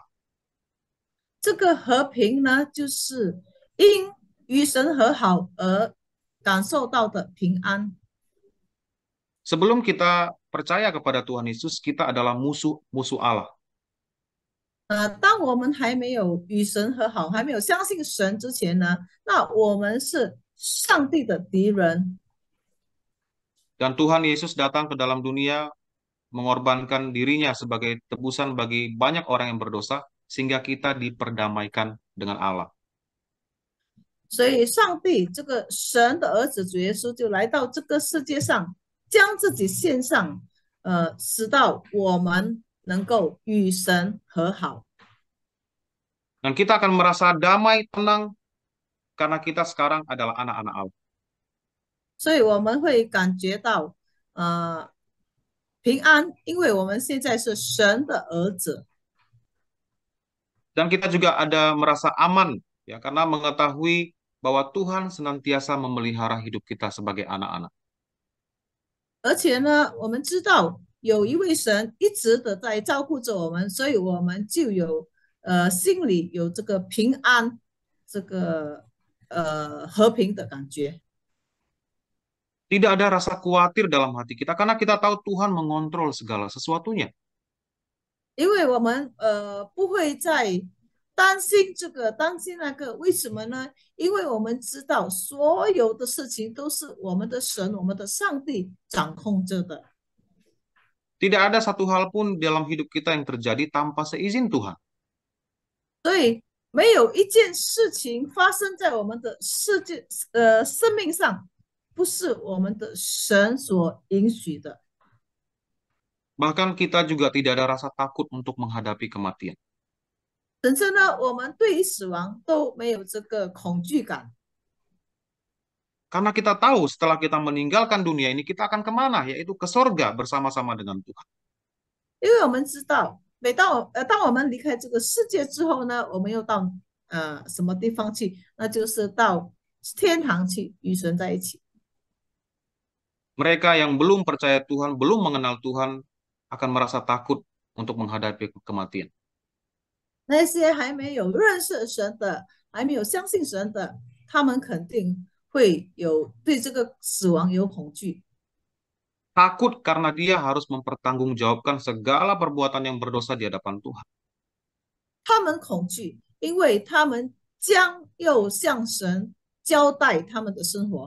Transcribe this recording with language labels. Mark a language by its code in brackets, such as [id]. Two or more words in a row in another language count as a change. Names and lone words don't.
[zh] 这个和平呢，就是因与神和好而感受到的平安。 [id] Sebelum kita percaya kepada Tuhan Yesus, kita adalah musuh-musuh Allah. [zh] 当我们还没有与神和好，还没有相信神之前呢，那我们是上帝的敌人。 [id] Dan Tuhan Yesus datang ke dalam dunia mengorbankan dirinya sebagai tebusan bagi banyak orang yang berdosa, sehingga kita diperdamaikan dengan Allah. [zh] 所以，上帝这个神的儿子主耶稣就来到这个世界上，将自己献上，使到我们能够与神和好。 [id] Dan kita akan merasa damai, tenang, karena kita sekarang adalah anak-anak Allah. [zh] 所以我们会感觉到呃平安，因为我们现在是神的儿子。 [id] Dan kita juga ada merasa aman, ya, karena mengetahui bahwa Tuhan senantiasa memelihara hidup kita sebagai anak-anak. [zh] 而且呢，我们知道有一位神一直的在照顾着我们，所以我们就有心里有这个平安，这个和平的感觉。 [id] Tidak ada rasa khawatir dalam hati kita karena kita tahu Tuhan mengontrol segala sesuatunya. [zh] 因为我们不会再担心这个担心那个，为什么呢？因为我们知道所有的事情都是我们的神、我们的上帝掌控着的。 [id] Tidak ada satu hal pun dalam hidup kita yang terjadi tanpa seizin Tuhan. [zh] 所以没有一件事情发生在我们的生命上，不是我们的神所允许的。 [id] Bahkan kita juga tidak ada rasa takut untuk menghadapi kematian. [zh] 甚至呢，我们对于死亡都没有这个恐惧感， [id] Karena kita tahu setelah kita meninggalkan dunia ini, kita akan kemana? Yaitu ke sorga bersama-sama dengan Tuhan. [zh] 因为我们知道，当我们离开这个世界之后呢，我们又到什么地方去？那就是到天堂去与神在一起。 [id] Mereka yang belum percaya Tuhan, belum mengenal Tuhan, akan merasa takut untuk menghadapi kematian. [zh] 那些还没有认识神的，还没有相信神的， 他们肯定会有对这个死亡有恐惧， [id] Takut karena dia harus mempertanggungjawabkan segala perbuatan yang berdosa di hadapan Tuhan. [zh] 他们恐惧，因为他们将要向神交代他们的生活。